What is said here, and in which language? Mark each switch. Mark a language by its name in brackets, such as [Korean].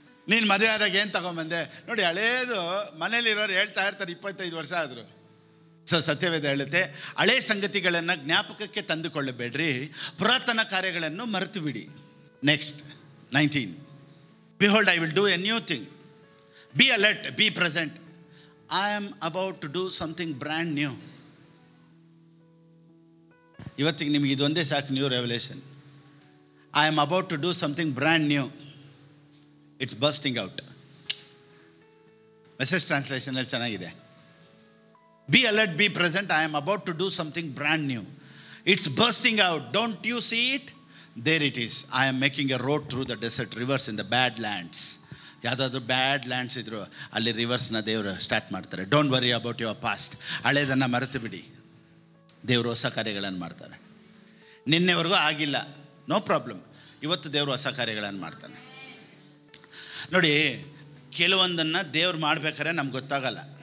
[Kannada] ನೀನು ಮದುವೆ ಆದಾಗ ಏನು ತಗೊಂಬಂದೆ? ನೋಡಿ, ಹಳೇದು ಮನೇಲಿರೋರು ಹೇಳ್ತಾ ಇರ್ತಾರೆ 25 ವರ್ಷ ಆದರು. ಸೊ ಸತ್ಯವೇದ ಹೇಳುತ್ತೆ, ಹಳೇ ಸಂಗತಿಗಳನ್ನು ಜ್ಞಾಪಕಕ್ಕೆ ತಂದುಕೊಳ್ಳಬೇಡ್ರಿ, ಪುರಾತನ ಕಾರ್ಯಗಳನ್ನು ಮರೆತು ಬಿಡಿ. [English] Next 19. Behold, I will do a new thing. Be alert, be present. I am about to do something brand new. [Kannada] ಇವತ್ತಿಗೆ ನಿಮಗೆ ಇದೊಂದೇ ಸಾಕು, new revolution. [English] I am about to do something brand new. It's bursting out. [Kannada] Message ಟ್ರಾನ್ಸ್ಲೇಷನಲ್ಲಿ ಚೆನ್ನಾಗಿದೆ. [English] Be alert, be present. I am about to do something brand new. It's bursting out. Don't you see it? There it is. I am making a road through the desert, rivers in the bad lands. [Kannada] ಯಾವುದಾದ್ರೂ ಬ್ಯಾಡ್ lands ಇದ್ರು ಅಲ್ಲಿ ರಿವರ್ಸ್ನ ದೇವರು start ಮಾಡ್ತಾರೆ. [English] Don't worry about your past. [Kannada] ಹಳೇದನ್ನು ಮರೆತು ಬಿಡಿ. ದೇವರು ಹೊಸ ಕಾರ್ಯಗಳನ್ನು ಮಾಡ್ತಾರೆ. ನಿನ್ನೆವರೆಗೂ ಆಗಿಲ್ಲ, ನೋ ಪ್ರಾಬ್ಲಮ್. ಇವತ್ತು ದೇವರು ಹೊಸ ಕಾರ್ಯಗಳನ್ನು ಮಾಡ್ತಾನೆ. ನೋಡಿ, ಕೆಲವೊಂದನ್ನು ದೇವ್ರು ಮಾಡ್ಬೇಕಾದ್ರೆ ನಮ್ಗೆ ಗೊತ್ತಾಗಲ್ಲ.